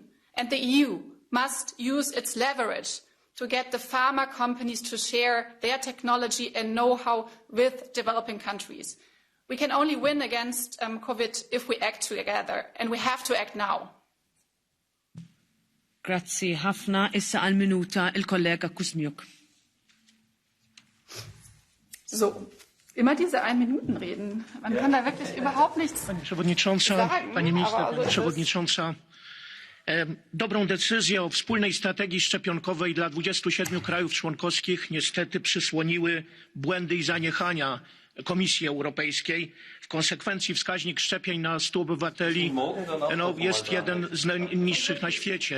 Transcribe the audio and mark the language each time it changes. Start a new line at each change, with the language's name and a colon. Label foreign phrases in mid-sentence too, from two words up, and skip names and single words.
English: And the EU must use its leverage to get the pharma companies to share their technology and know-how with developing countries. We can only win against COVID if we act together, and we have to act now.
Maltese: Grazie ħafna. Issa għal minuta il-kollega Kuzmiuk.
German: So, immer diese 1 Minuten reden. Man kann da wirklich überhaupt nichts
Polish: Pani Przewodnicząca,
German: sagen.
Polish: Pani Minister, Pani Przewodnicząca. Dobrą decyzję o wspólnej strategii szczepionkowej dla 27 krajów członkowskich niestety przysłoniły błędy i zaniechania Komisji Europejskiej. W konsekwencji wskaźnik szczepień na 100 obywateli jest jeden z najniższych na świecie.